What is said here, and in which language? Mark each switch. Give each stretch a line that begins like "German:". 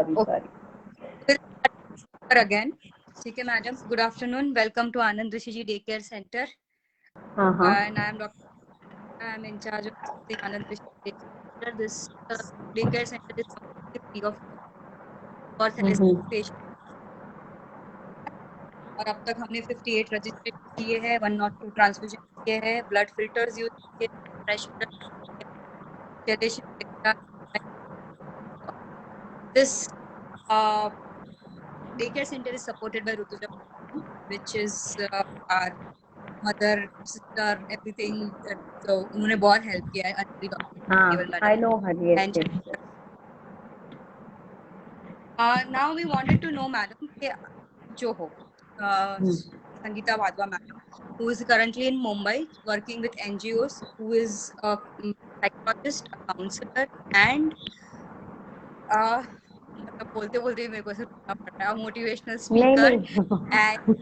English: Okay. We'll start again.
Hindi: ठीक है madam.
English: Good afternoon. Welcome to Anand Rishi Ji Daycare Center. And I am Dr. I am in charge of the Anand Rishi Daycare Center. This daycare center is completely free of for thalassemia patient.
Hindi: और अब तक हमने 58 registration किए हैं, 102 transfusion किए हैं, blood filters use किए, fresh
English: This daycare center is supported by Rutuja, which is our mother, sister, everything.
Hindi: So उन्होंने बहुत help किया है अंजलि केवल
English: I madam. know her. Yes. And now we wanted to know madam कि जो हो Sangeeta Wadhwa madam, who is currently in Mumbai working with NGOs, who is a psychologist, a counselor, and
Hindi: मतलब बोलते बोलते मेरे को ऐसे रुकना पड़ रहा है,
English: motivational speaker and